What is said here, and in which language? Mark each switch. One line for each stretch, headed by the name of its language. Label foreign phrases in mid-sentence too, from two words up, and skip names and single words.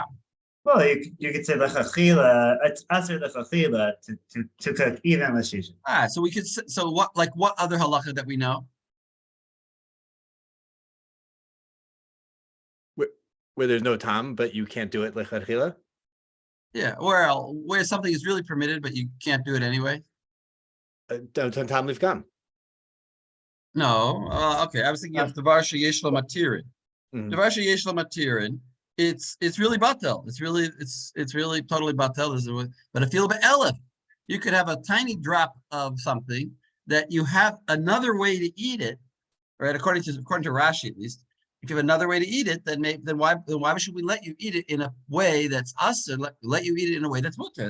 English: Well, you could say l'chachila, it's
Hebrew: aser l'chachila
English: to cook even with shisha. So we could, so what other halacha that we know? where there's no time, but you can't do it lechatchila. Yeah, where something is really permitted, but you can't do it anyway.
Hebrew: Tam lifgam.
English: No, okay. I was thinking of
Hebrew: Devar sheyesh lo matirin.
English: Mhm.
Hebrew: Devar sheyesh lo matirin.
English: It's really batel. It's really totally batel. But
Hebrew: a feel elef,
English: you could have a tiny drop of something that you have another way to eat it, right? According to Rashi, at least, if you have another way to eat it, then why should we let you eat it in a way that's us, or let you eat it in a way that's mutter?